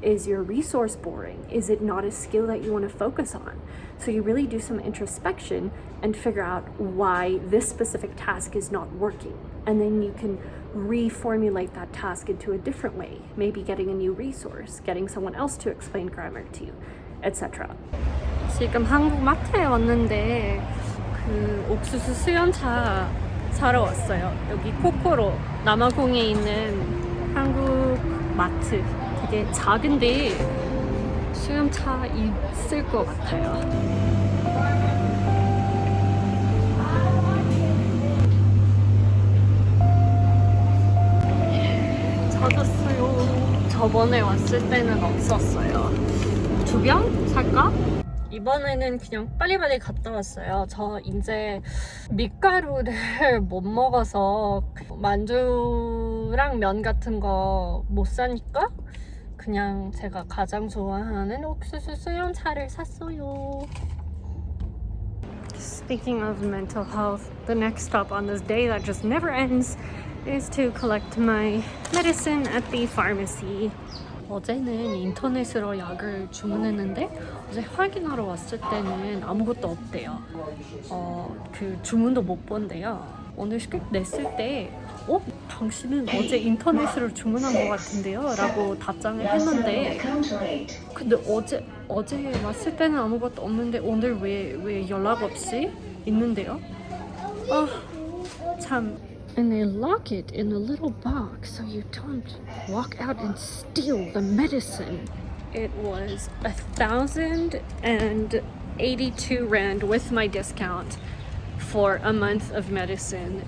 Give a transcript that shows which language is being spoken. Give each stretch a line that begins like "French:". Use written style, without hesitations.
English: Is your resource boring? Is it not a skill that you want to focus on? So you really do some introspection and figure out why this specific task is not working. And then you can reformulate that task into a different way. Maybe getting a new resource, getting someone else to explain grammar to you, etc.
Korean: 지금 한국 마트에 왔는데 그 옥수수 수연차 사러 왔어요. 여기 코코로 남아공에 있는 한국 마트. 되게 작은데 수염차 있을 것 같아요. 찾았어요. 저번에 왔을 때는 없었어요. 2병 살까? 이번에는 그냥 빨리빨리 갔다 왔어요. 저 이제 밀가루를 못 먹어서 만두랑 면 같은 거 못 사니까 그냥 제가 가장 좋아하는 옥수수 수염차를 샀어요.
English: Speaking of mental health, the next stop on this day that just never ends is to collect my medicine at the pharmacy.
Korean: 어제는 인터넷으로 약을 주문했는데 어제 확인하러 왔을 때는 아무것도 없대요. 그 주문도 못 본대요. 오늘 냈을 때 당신은 어제 인터넷으로 주문한 것 같은데요? 라고 답장을 했는데 근데 어제 왔을 때는 아무것도 없는데 오늘 왜 연락 없이 있는데요? 참.
English: And they lock it in a little box so you don't walk out and steal the medicine. It was 1,082 rand with my discount for a month of medicine.